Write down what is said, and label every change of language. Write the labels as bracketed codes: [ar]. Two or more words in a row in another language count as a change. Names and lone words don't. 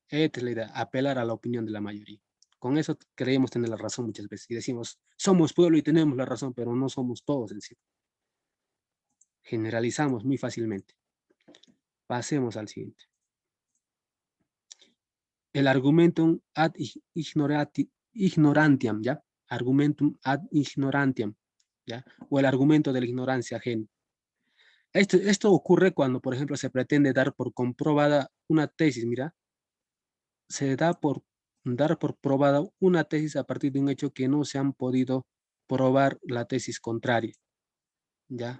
[es] Esta es la idea, apelar a la opinión de la mayoría. Con eso creemos tener la razón muchas veces y decimos, somos pueblo y tenemos la razón, pero no somos todos en sí. Generalizamos muy fácilmente. Pasemos al siguiente. [la] El argumentum ad ignorantiam, ¿ya? Argumentum ad ignorantiam, [es] ¿ya? O el argumento de la ignorancia ajena. Esto ocurre cuando, por ejemplo, se pretende dar por comprobada una tesis, mira, se da por dar por probada una tesis a partir de un hecho que no se han podido probar la tesis contraria, ¿ya?